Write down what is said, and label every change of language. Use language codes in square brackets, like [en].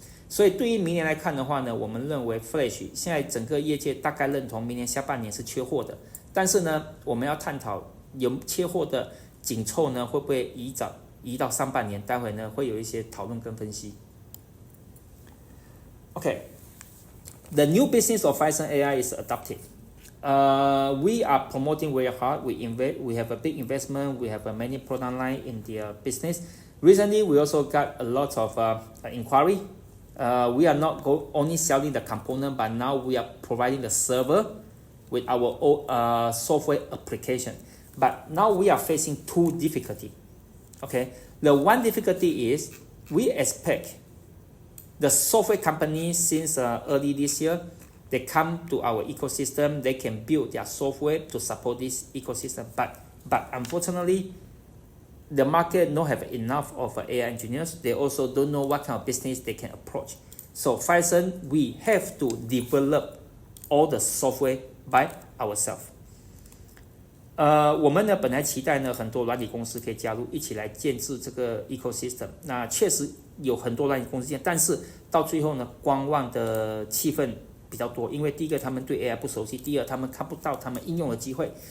[zh] 所以对于明年来看的话呢，我们认为 Flash 现在整个业界大概认同明年下半年是缺货的，但是呢我们要探讨有缺货的紧凑呢会不会移到上半年，待会呢会有一些讨论跟分析。 [en] Okay, the new business of Phison AI is adaptive. We are promoting very hard. We have a big investment. We have a many product line in the business. Recently, we also got a lot of inquiry. We are not only selling the component, but now we are providing the server with our software application. But now we are facing two difficulty. Okay, the one difficulty is we expect the software company since early this year, they come to our ecosystem, they can build their software to support this ecosystem. But unfortunately, the market don't have enough of AI engineers. They also don't know what kind of business they can approach. So Phison, we have to develop all the software by ourselves. [zh] 我们呢本来期待呢很多软体公司可以加入，一起来建制这个 ecosystem。那确实有很多软体公司建，但是到最后呢，观望的气氛比较多。因为第一个他们对 AI 不熟悉，第二他们看不到他们应用的机会。